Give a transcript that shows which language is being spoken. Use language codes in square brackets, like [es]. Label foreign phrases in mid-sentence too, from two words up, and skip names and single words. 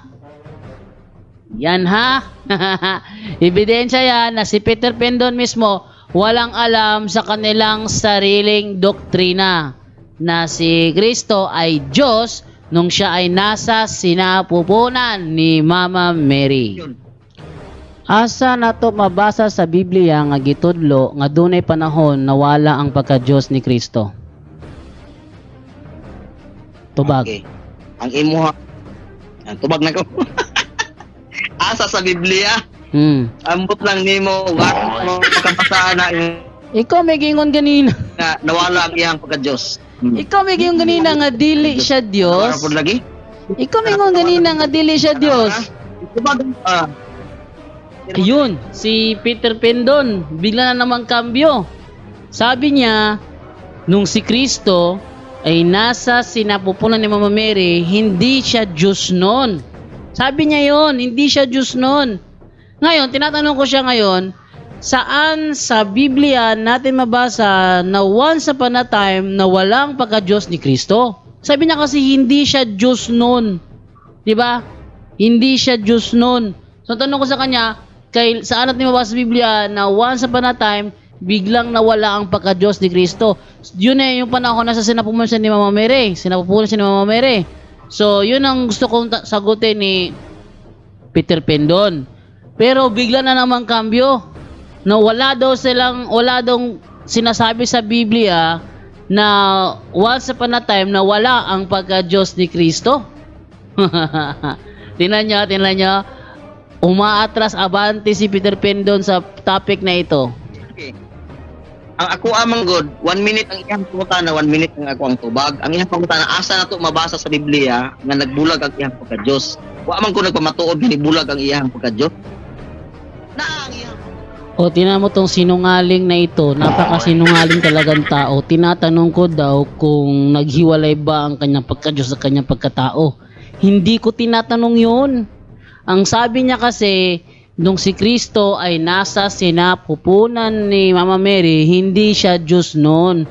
[tl] Yan ha. Ebidensya yan na si Peter Pendon mismo walang alam sa kanilang sariling doktrina na si Kristo ay Diyos nung siya ay nasa sinapupunan ni Mama Mary. [ceb] Asa nato mabasa sa Biblia nga gitudlo nga dunay panahon na wala ang pagka-Diyos ni Kristo? Tubag. Okay. Ang imuha. Tubag na ko. Asa sa Biblia? Ambot lang nimo wa makapasa na Ikaw may gingon ganina. na nawala ang iyang pagka-Diyos. Ikaw may gingon ganina nga dili siya Diyos. Ano lagi? Ikaw may gingon ganina nga dili siya Diyos. [tl] Yun, si Peter Pendon, bigla na naman kambyo. Sabi niya, nung si Kristo ay nasa sinapupunan ni Mama Mary, hindi siya Diyos noon. Sabi niya yon, hindi siya Diyos noon. Ngayon, tinatanong ko siya ngayon, saan sa Biblia natin mabasa na [en] once upon a time [tl] na walang pagka-Diyos ni Kristo? Sabi niya kasi hindi siya Diyos noon. Diba? Hindi siya Diyos noon. So, tanong ko sa kanya, saan natin mabasa sa Biblia na [en] once upon a time, [tl] biglang nawala ang pagka-Diyos ni Kristo? Yun yung panahon na sa sinapupunan siya ni Mama Mary. Sinapupunan siya ni Mama Mary. So, yun ang gusto kong sagutin ni Peter Pendon. Pero bigla na naman kambyo. Na wala daw sinasabi sa Biblia na [en] once upon a time [tl] na wala ang pagka-Diyos ni Kristo. Tingnan nyo. Umaatras abante si Peter Pendon sa topic na ito. [ceb] Okay. Ang ako amang God, 1 minute ang iyang pangutana, 1 minute ang ako ang tubag. Ang iyang pangutana, asa na to mabasa sa Biblia nga nagbulag ang iyang pagka-Diyos. Wa man ko nagpamatuod nga nibulag ang iyang pagka-Diyos. Na ang iyang [tl] O, tinan mo tong sinungaling na ito. Napakasinungaling talagang tao. Tinatanong ko daw kung naghiwalay ba ang kanyang pagka-Diyos sa kanyang pagkatao. Hindi ko tinatanong yun. Ang sabi niya kasi, nung si Kristo ay nasa sinapupunan ni Mama Mary, hindi siya Diyos noon.